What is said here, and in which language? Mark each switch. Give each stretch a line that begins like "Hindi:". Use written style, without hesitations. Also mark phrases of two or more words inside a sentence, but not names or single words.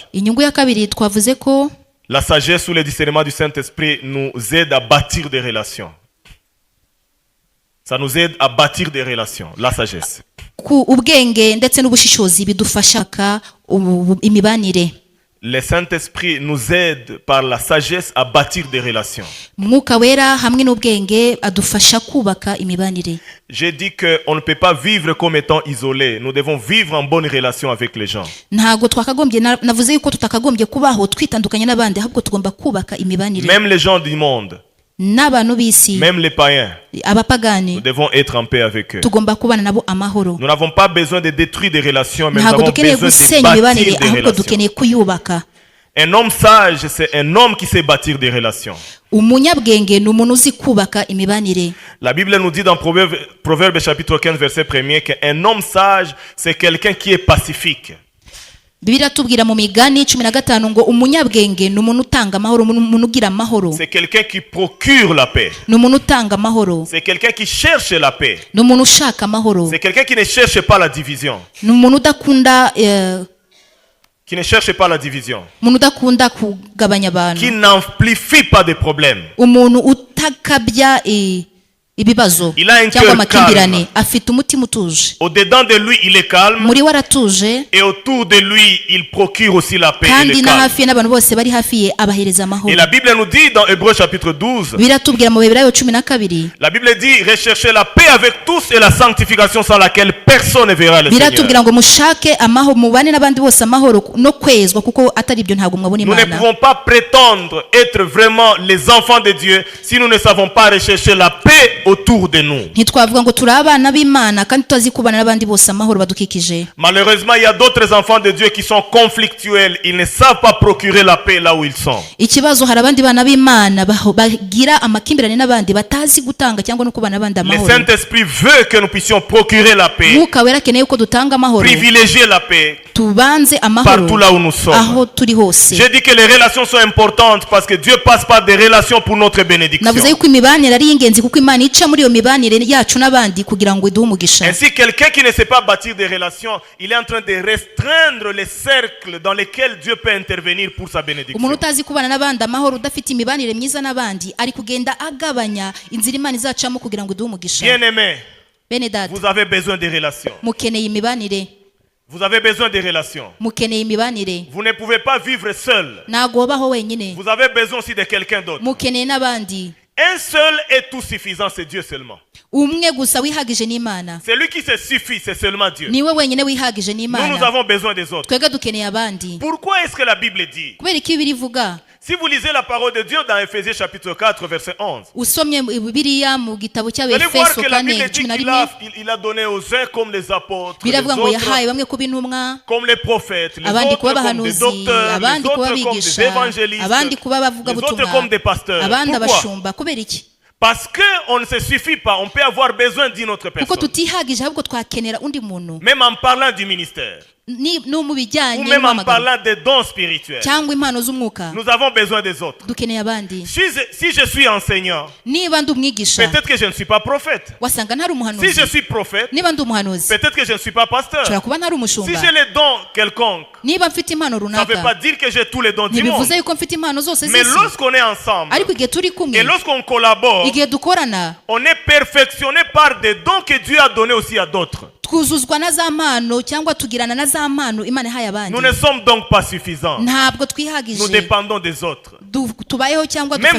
Kinyarwanda: Inyungu ya kabiri twavuze ko
French: la sagesse ou le discernement du Saint-Esprit nous aide à bâtir des relations. Ça nous aide à bâtir des relations, la sagesse.
Kinyarwanda: ku ubwenge ndetse n'ubushishozi bidufasha imibanire.
French: Le Saint-Esprit nous aide par la sagesse à bâtir des relations.
Kinyarwanda: Mwuka Wera hamwe n'ubwenge adufasha kubaka imibanire.
French: J'ai dit qu'on ne peut pas vivre comme étant isolé. Nous devons vivre en bonne relation avec les gens.
Kinyarwanda: Ntago twakagombye navuze yuko tutakagombye kubaho twitandukanye n'abandi, ahubwo tugomba kubaka imibanire.
French: Même les gens du monde,
Kinyarwanda: N'abantu b'isi,
French: même les païens,
Kinyarwanda: abapagani,
French: nous devons être en paix avec eux.
Kinyarwanda: tugomba kubana nabo amahoro.
French: Nous n'avons pas besoin de détruire des relations, mais nous
Kinyarwanda: Ntabwo
French: avons
Kinyarwanda: dukeneye
French: besoin de
Kinyarwanda: gusenya imibanire,
French: bâtir des
Kinyarwanda: ahubwo
French: relations.
Kinyarwanda: dukeneye kuyubaka.
French: Un homme sage, c'est un homme qui sait bâtir des relations.
Kinyarwanda: Umunyabwenge ni umuntu uzi kubaka imibanire.
French: La Bible nous dit dans Proverbe chapitre 15 verset 1er qu'un homme sage, c'est quelqu'un qui est pacifique.
Kinyarwanda: Bibiliya tubwira mu Migani 15 ngo umunyabwenge ni umuntu utanga amahoro, umuntu ugira amahoro.
French: C'est quelqu'un qui procure la paix.
Kinyarwanda: Ni umuntu utanga amahoro.
French: C'est quelqu'un qui cherche la paix.
Kinyarwanda: Ni umuntu ushaka amahoro.
French: C'est quelqu'un qui ne cherche pas la division.
Kinyarwanda: Ni umuntu udakunda
French: Qui ne cherche pas la division.
Kinyarwanda: umuntu udakunda kugabanya abantu.
French: Qui n'amplifie pas des problèmes.
Kinyarwanda: Umuntu utakabya ibibazo
French: Il a un
Kinyarwanda: cyangwa
French: cœur
Kinyarwanda: amakimbirane,
French: calme.
Kinyarwanda: afite umutima utuje.
French: Au-dedans de lui, il est calme.
Kinyarwanda: Muri we aratuje,
French: Et autour de lui, il procure aussi la paix et
Kinyarwanda: kandi
French: le
Kinyarwanda: na
French: calme.
Kinyarwanda: hafi ye n'abantu bose bari hafi ye abahereza amahoro.
French: Et la Bible nous dit dans Hébreux chapitre 12,
Kinyarwanda: Biratubwira mu Heburayo 12,
French: la Bible dit recherchez la paix avec tous et la sanctification sans laquelle personne ne verra le Seigneur.
Kinyarwanda: biratubwira ngo mushake amahoro, mubane n'abandi bose amahoro no kwezwa, kuko atari ibyo ntabwo mwabona
French: Nous ne
Kinyarwanda: Imana.
French: pouvons pas prétendre être vraiment les enfants de Dieu si nous ne savons pas rechercher la paix autour de nous.
Kinyarwanda: ntitwavuga ngo turi abana b'Imana kandi tutazi kubana n'abandi bose amahoro badukikije.
French: Malheureusement, il y a d'autres enfants de Dieu qui sont conflictuels. Ils ne savent pas procurer la paix là où ils sont.
Kinyarwanda: Ikibazo hari abandi bana b'Imana bagira amakimbirane n'abandi batazi gutanga cyangwa no kubana n'abandi
French: Le
Kinyarwanda: amahoro.
French: Saint-Esprit veut que nous puissions procurer la paix,
Kinyarwanda: Mwuka wera akeneye ko dutanga amahoro,
French: privilégier la paix
Kinyarwanda: tubanze
French: partout
Kinyarwanda: amahoro
French: là où nous sommes.
Kinyarwanda: aho turi hose.
French: J'ai dit que les relations sont importantes parce que Dieu passe par des relations pour notre bénédiction.
Kinyarwanda: Navuze yuko imibanire ari ingenzi kuko Imana ica muri iyo mibanire yacu n'abandi kugira ngo iduhe umugisha.
French: Ainsi, quelqu'un qui ne sait pas bâtir des relations, il est en train de restreindre les cercles dans lesquels Dieu peut intervenir pour sa bénédiction.
Kinyarwanda: Umuntu utazi kubana n'abandi amahoro, udafite imibanire myiza n'abandi, ari kugenda agabanya inzira Imana izacamo kugira ngo iduhe umugisha.
French: Bien-aimés,
Kinyarwanda: Bene data,
French: vous avez besoin de relations.
Kinyarwanda: mukeneye imibanire,
French: Vous avez besoin de relations.
Kinyarwanda: mukeneye imibanire.
French: Vous ne pouvez pas vivre seul.
Kinyarwanda: Ntago wabaho wenyine,
French: Vous avez besoin aussi de quelqu'un d'autre.
Kinyarwanda: mukeneye n'abandi.
French: Un seul est tout suffisant, c'est Dieu seulement.
Kinyarwanda: Umwe gusa wihagije n'Imana,
French: C'est lui qui se suffit, c'est seulement Dieu.
Kinyarwanda: niwe wenyine wihagije
French: Nous
Kinyarwanda: n'Imana.
French: avons besoin des autres.
Kinyarwanda: Twebwe dukeneye abandi.
French: Pourquoi est-ce que la Bible dit?
Kinyarwanda: Kubera iki Bibiliya ivuga?
French: Si vous lisez la parole de Dieu dans Ephésiens chapitre 4, verset 11,
Kinyarwanda: Usomye Bibiliya mu gitabo
French: vous allez voir
Kinyarwanda: cy'Abefeso
French: que la Bible
Kinyarwanda: 4
French: dit
Kinyarwanda: 11
French: qu'il a donné aux uns comme les apôtres, les
Kinyarwanda: biravuga ngo yahaye
French: autres
Kinyarwanda: bamwe kuba intumwa,
French: comme les prophètes, les
Kinyarwanda: abandi
French: autres
Kinyarwanda: kuba
French: comme des
Kinyarwanda: abahanuzi,
French: docteurs, les
Kinyarwanda: abandi kuba
French: autres comme des
Kinyarwanda: abigisha,
French: évangélistes,
Kinyarwanda: abandi kuba
French: les autres
Kinyarwanda: abavugabutumwa,
French: comme des pasteurs.
Kinyarwanda: abandi
French: Pourquoi?
Kinyarwanda: abashumba. Kubera iki?
French: Parce qu'on ne se suffit pas, on peut avoir besoin d'une autre
Kinyarwanda: Kuko
French: personne.
Kinyarwanda: tutihagije ahubwo twakenera undi muntu,
French: Même en parlant du ministère,
Kinyarwanda: no mu
French: ou
Kinyarwanda: bijyanye
French: même en
Kinyarwanda: n'amagana
French: parlant des dons spirituels,
Kinyarwanda: cyangwa impano z'umwuka,
French: nous avons besoin des autres.
Kinyarwanda: dukeneye abandi.
French: Si je suis enseignant,
Kinyarwanda: Niba ndi umwigisha,
French: peut-être que je ne suis pas prophète.
Kinyarwanda: wasanga ntari
French: Si
Kinyarwanda: umuhanuzi.
French: je suis prophète,
Kinyarwanda: Niba ndi umuhanuzi,
French: peut-être que je ne suis pas pasteur.
Kinyarwanda: nshobora kuba ntari
French: Si
Kinyarwanda: umushumba.
French: j'ai les dons quelconques,
Kinyarwanda: Niba mfite impano
French: ça ne veut pas
Kinyarwanda: runaka,
French: dire que j'ai tous les dons du monde.
Kinyarwanda: ntibivuze yuko mfite impano zose
French: Mais
Kinyarwanda: z'isi.
French: lorsqu'on est ensemble,
Kinyarwanda: Ariko igihe turi kumwe,
French: et lorsqu'on collabore,
Kinyarwanda: igihe dukorana,
French: on est perfectionné par des dons que Dieu a donnés aussi à d'autres.
Kinyarwanda: twuzuzwa na za mpano cyangwa tugirana na za mpano Imana ihaye abandi.
French: Nous ne sommes donc pas suffisants.
Kinyarwanda: Ntabwo
French: Nous
Kinyarwanda: twihagije,
French: dépendons des autres.
Kinyarwanda: tubayeho cyangwa
French: Même